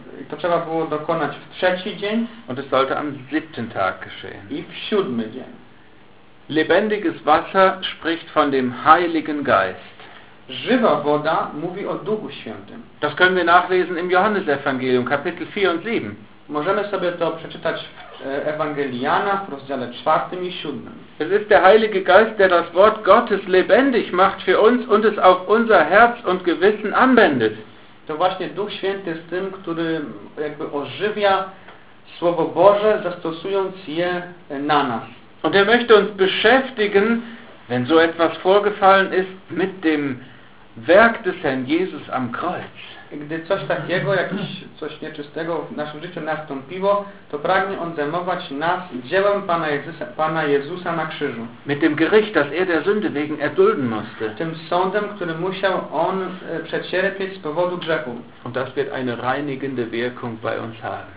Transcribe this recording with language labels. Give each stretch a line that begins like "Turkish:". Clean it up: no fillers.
Polish: To trzeba było dokonać w trzeci dzień.
German: Und es sollte am siebten Tag geschehen.
Polish: I w siódmy dzień.
German: Lebendiges Wasser spricht von dem Heiligen Geist.
Polish: Żywa woda mówi o Duchu Świętym.
German: Das können wir nachlesen im Johannesevangelium, Kapitel 4 und 7.
Polish: Możemy sobie to przeczytać w Ewangelii Jana, w rozdziale 4 i 7.
German: Es ist der Heilige Geist, der das Wort Gottes lebendig macht für uns und es auf unser Herz und Gewissen anwendet.
Polish: To właśnie Duch Święty jest tym, który jakby ożywia Słowo Boże, zastosując je na nas.
German: Und er möchte uns beschäftigen, wenn so etwas vorgefallen ist, mit dem Werk des Herrn Jesus am Kreuz.
Polish: Gdy coś takiego, jakieś coś nieczystego w naszym życiu nastąpiło, to pragnie on zajmować nas dziełem Pana Jezusa na krzyżu.
German: Mit dem Gericht, das der Sünde wegen erdulden musste.
Polish: Tym sądem, który musiał on przecierpieć z powodu grzechu.
German: Und das wird eine reinigende Wirkung bei uns haben.